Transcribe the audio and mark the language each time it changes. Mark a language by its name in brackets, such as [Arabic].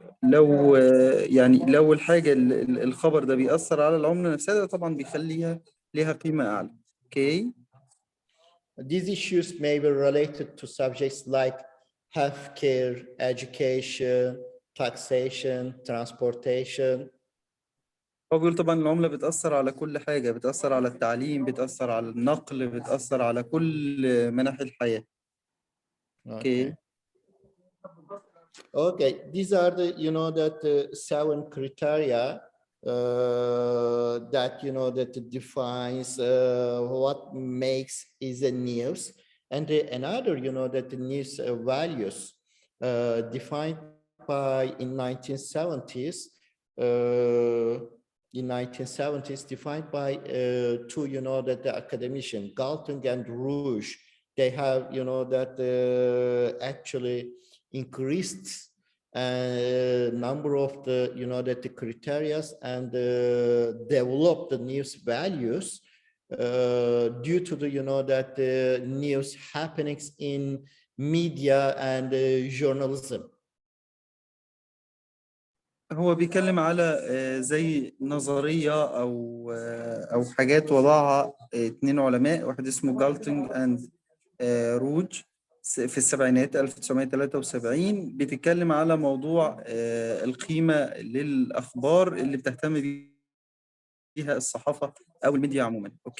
[Arabic] لو الحاجة الخبر ده بيأثر على العملة نفسها، ده طبعا بيخليها لها قيمة أعلى. [English] These issues may be related to subjects like healthcare, education, taxation, transportation. [Arabic] هو بيقول طبعا العملة بتأثر على كل حاجة، بتأثر على التعليم، بتأثر على النقل، بتأثر على كل مناحي الحياة. [English] Okay, these are the, you know, that 7 criteria that, you know, that defines what makes is a news. And another, you know, that the news values defined by in 1970s, defined by 2, you know, that the academician Galtung and Rouge. They have, you know, that actually increased number of the, you know, that the criteria and developed the news values due to the, you know, that the news happenings in media and journalism. [Arabic] هو بيتكلم على زي نظرية أو حاجات وضعها 2 علماء، واحد اسمه جالتنج أند روج في السبعينات 1973، بتتكلم على موضوع القيمة للأخبار اللي بتهتم بيها الصحافة أو الميديا عموما.